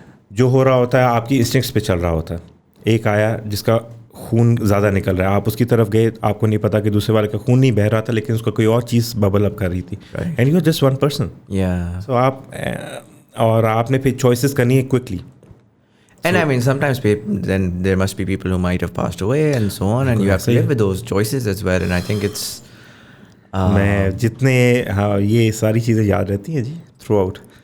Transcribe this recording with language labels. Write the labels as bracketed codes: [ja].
[ur] جو ہو رہا ہوتا ہے آپ کی انسٹنکٹس پہ چل رہا ہوتا ہے. ایک آیا جس کا خون زیادہ نکل رہا ہے, آپ اس کی طرف گئے, آپ کو نہیں پتا کہ دوسرے والے کا خون نہیں بہہ رہا تھا, لیکن اس کا کوئی اور چیز ببل اپ کر رہی تھی, [en] And you are just one person. [ur] سو آپ نے پھر چوائسیز کرنی ہے quickly. [en] And I mean, sometimes then there must be people who might have passed away and so on, and you have to live with those choices as well. And I think it's [ur] میں جتنے یہ ساری چیزیں یاد رہتی ہیں جی through out.